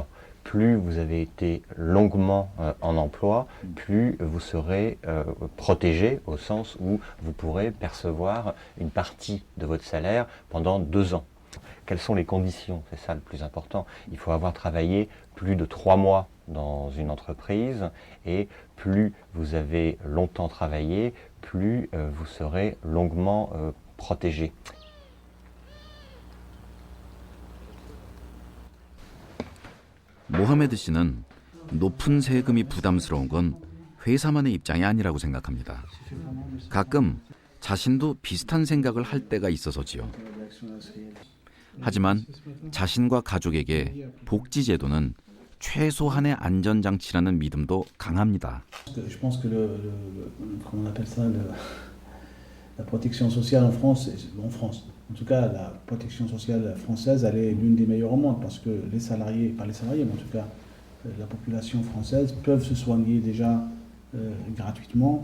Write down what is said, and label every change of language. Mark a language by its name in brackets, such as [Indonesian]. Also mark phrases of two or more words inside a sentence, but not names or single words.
[French] Plus vous avez été longuement en emploi, plus vous serez protégé au sens où vous pourrez percevoir une partie de votre salaire pendant 2 ans. Quelles sont les conditions? C'est ça le plus important. Il faut avoir travaillé plus de 3 mois dans une entreprise et plus vous avez longtemps travaillé, plus vous serez longuement protégé. [Korean] 모하메드 씨는 높은 세금이 부담스러운 건 회사만의 입장이 아니라고 생각합니다. 가끔 자신도 비슷한 생각을 할 때가 있어서지요. 하지만 자신과 가족에게 복지 제도는 최소한의 안전장치라는 믿음도 강합니다. [French] Je pense que comment on appelle ça, la protection sociale en France, en tout cas la protection sociale française, elle est l'une des meilleures au monde parce que les salariés, pas les salariés, mais en tout cas la population française peuvent se soigner déjà gratuitement.